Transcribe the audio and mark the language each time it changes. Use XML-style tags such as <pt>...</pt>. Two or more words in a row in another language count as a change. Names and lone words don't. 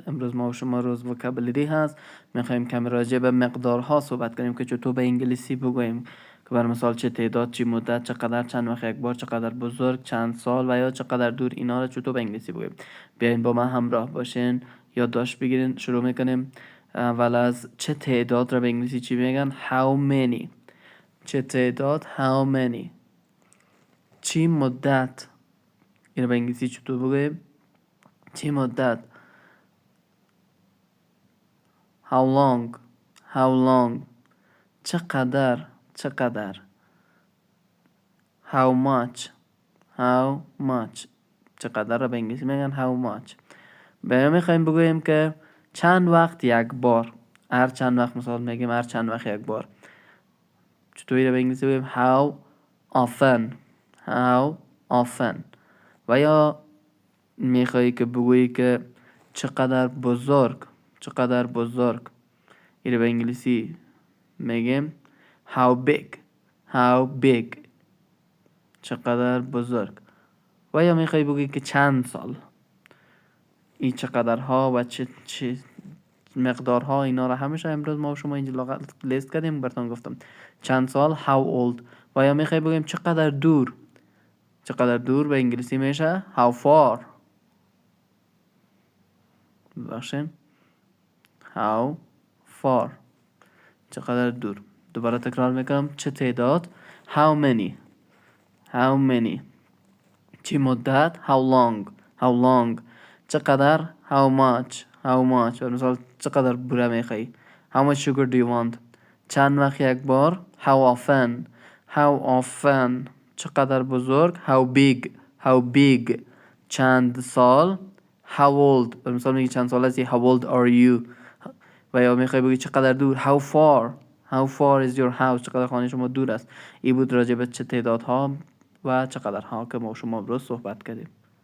<fa>امروز ما و شما روز وکابلری هست. میخوایم کم راجع به مقدارها صحبت کنیم که چطور به انگلیسی بگوییم، که بر مثال چه تعداد، چه مدت، چقدر، چند وقت یک بار، چقدر بزرگ، چند سال و یا چقدر دور، اینا رو چطور به انگلیسی بگوییم. بیاین با من همراه باشین، یادداشت بگیرین. شروع میکنیم. اول از چه تعداد رو به انگلیسی چی میگن؟</fa> <en>how many.</en> <fa>چه تعداد؟</fa> <en>how many.</en> <fa>چی مدت، اینو به انگلیسی چطور بگوییم؟ چی مدت.</fa> <en>how long. how long.</en> <fa>چقدر.</fa> <en>how much. how much.</en> <fa>چقدر رو به انگلیسی میگن</fa> <en>how much.</en> <fa>به میخوایم بگوییم که چند وقت یک بار. هر چند وقت، مثال میگیم هر چند وقت یک بار. چطوری رو به انگلیسی بگوییم؟</fa> <en>how often. how often.</en> <fa>و یا میخوایی که بگویی که چقدر بزرگ. اینو به انگلیسی میگیم</fa> <en>how big.</en> <fa>چقدر بزرگ. و یا میخوایی بگویی که چند سال. این چقدرها و چه مقدارها، اینا رو همیشه امروز ما و شما اینجا لغت لیست کردیم. براتون گفتم چند سال</fa> <en>how old.</en> <fa>و یا میخوایی بگوییم چقدر دور. به انگلیسی میشه</fa> <en>how far. بخشین how far.</en> <fa>چقدر دور. دوباره تکرار میکنم. چه تعداد</fa> <en>how many.</en> <fa>چی مدت</fa> <en>how long. چقدر how much.</en> <fa>مثال چقدر بوره میخوایی</fa> <en>how much sugar do you want.</en> <fa>چند وقت یک بار</fa> <en>how often.</en> <fa>چقدر بزرگ</fa> <en>how big.</en> <fa>چند سال</fa> <en>how old.</en> <fa>مثال میگی چند سال هستی</fa> <en>how old are you.</en> <fa>و یا میخوای بگی چقدر دور</fa> <en>how far is your house.</en> <fa>چقدر خانه شما دور است. این بود راجع به چه تعدادها و چقدرها که ما شما امروز صحبت کردیم.</fa>